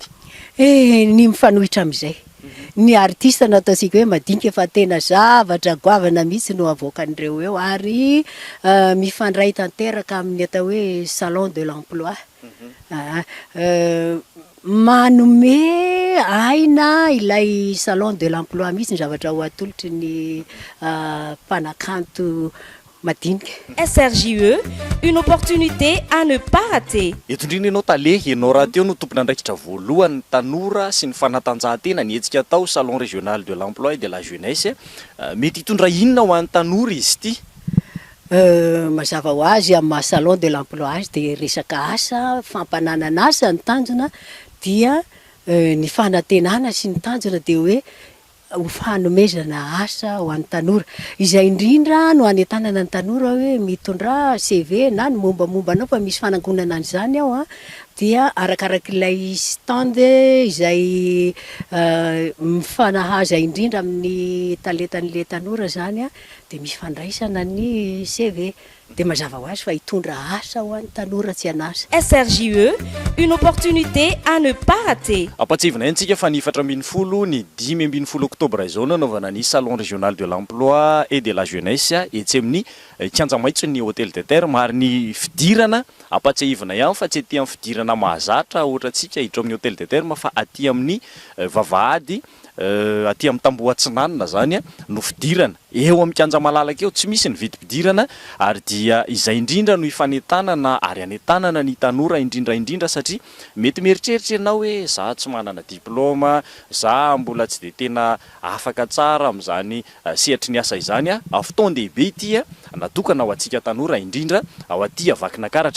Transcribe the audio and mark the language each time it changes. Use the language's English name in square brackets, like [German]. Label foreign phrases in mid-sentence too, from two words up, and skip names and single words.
[Malagasy] Ny mifanohitra amin'izay. Ny artiste nataontsika hoe madinika fa tena zavatra goavana mihitsy no avoakan'ireo eo ary mifandray tanteraka amin'ny atao hoe [French] salon de l'emploi. [Malagasy] Manome aina ilay [French] salon de l'emploi [Malagasy] mihitsy ny zavatra ho atolotry ny mpanakanto madinika. [French] SRJE, une opportunité à ne pas rater. [Malagasy] Eto indrindra ianao talehy ianao raha teo no tompona andraikitra voalohany tanora sy ny fanatanjahantena nietsika tao [French] salon régional de l'emploi et de la jeunesse. [Malagasy] Mety hitondra inona ho an'ny tanora izy ity? Mazava ho azy amin'ny [French] salon de l'emploi [Malagasy] azy dia resaka asa fampananana asa ny tanjona dia ny fanantenana sy ny tanjona dia hoe ho fanomezana asa ho an'ny tanora. Izay indrindra no hanetanana ny tanora hoe mitondra CV na ny mombamombanao fa misy fanangonana an'izany ao dia arakaraka ilay stand izay mifanahaza indrindra amin'ny talentan'ilay tanora zany dia misy fandraisana ny CV. Dia mazava ho azy fa hitondra asa ho an'ny tanora tsy anasa. [French] SRJE, une opportunité à ne pas rater. [Malagasy] Ampatsivina antsika fa ny 4 ny 5 oktobra izao nanaovana ny [French] salon régional de l'emploi et de la jeunesse [Malagasy] etsy amin'ny kianja maitso ny [French] hôtel de [Malagasy] terre ary ny fidirana ampatsivina ihany fa tsy aty amin'ny fidirana mahazatra ohatra atsika hiditra amin'ny [French] hôtel de terre [Malagasy] fa aty amin'ny vavahady aty amin'ny tambohatsinanina zany no fidirana eo amin'ny kianja malalaka eo tsy misy ny vidim-pidirana ary dia izay indrindra no ifanetanana ary anetanana ny tanora indrindra satria mety mieritreritra ianao hoe za tsy manana diplôma, za mbola tsy dia tena afaka tsara amin'izany sehatry ny asa izany fotoan-dehibe ity natokana ho antsika tanora indrindra ao aty avakina karatra.